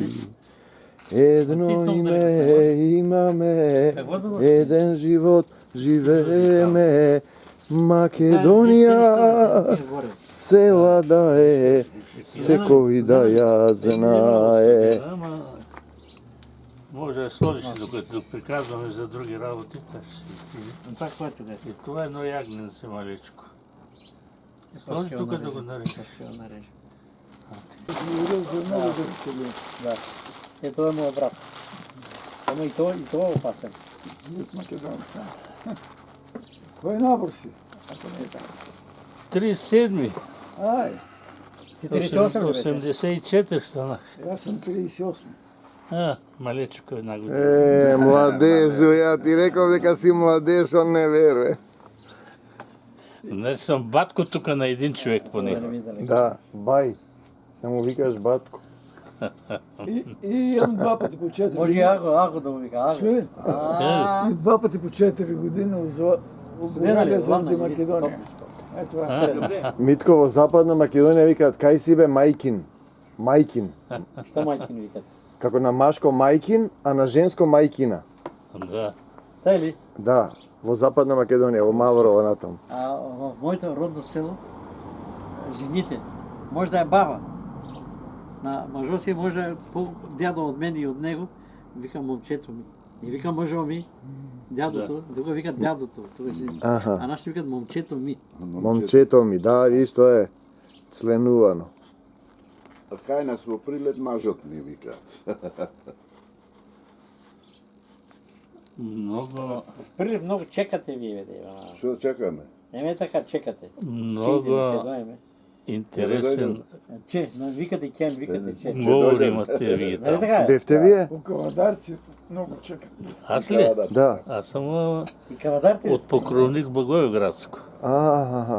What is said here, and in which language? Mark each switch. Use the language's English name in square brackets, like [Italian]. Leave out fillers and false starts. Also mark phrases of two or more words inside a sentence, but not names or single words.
[Macedonian] Едно име имаме, еден живот живееме, Македонија цела да е, секој да ја знае. [Bulgarian] Може да сложиш докато приказваме за други работи, така ще стине. Това, което е. И това е едно ягненце малечко. Сложи тук да го нарежеш. Ще го нарежа. говорил за много дърцели. Да. Е, това е моят брат. Ама и това е опасен. От македонца. Кой набор си? Ако не е така. 37-ми, Ай, Ти 38 ли беше? 84 станах. аз съм 38. [Macedonian] Малечко една година. Младежу, ја ти реков дека си младеж, он не веруе. [Bulgarian] Значи съм батко тук на един човек поне. Да, бај. Да му викаш батко. И имам 2 пъти по 4 Може и Аго да му вика. Аго. Чуй, и 2 пъти по 4 години обзва заради Македония. Е това. Митко, [Macedonian] во Западна Македонија викаат, кај си бе мајкин? Мајкин. [Bulgarian] Що майки ни викат? [Macedonian] Како на машко мајкин, а на женско мајкина. Да. [Bulgarian] Тай ли? [Macedonian] Да, во Западна Македонија, во Маврово натам. [Bulgarian] А в моето родно село, жените, може да е баба, на мъжо си може да е по-дядо от мен и от него, вика момчето ми. Не вика мъжо ми, дядото, друго викат дядото. Аха. А нашите викат момчето ми. Момчето ми, да, виж, тоа е членувано. [Macedonian] А кај нас во прилет мажот ни викаат. Много, Прилив много чекате вие, бе, Ивана. Што чекаме? Не ме така чекате. [Bulgarian] много интересен [Macedonian] Че, но викате кен, викате че. [Bulgarian] говор имате вие Нали там. така е? [Macedonian] Бевте вие? По кавадарци много чакат. [Bulgarian] Аз ли? Да. Аз съм [Macedonian] И кавадарите [Bulgarian] от Покровник Благоевградско. Аха.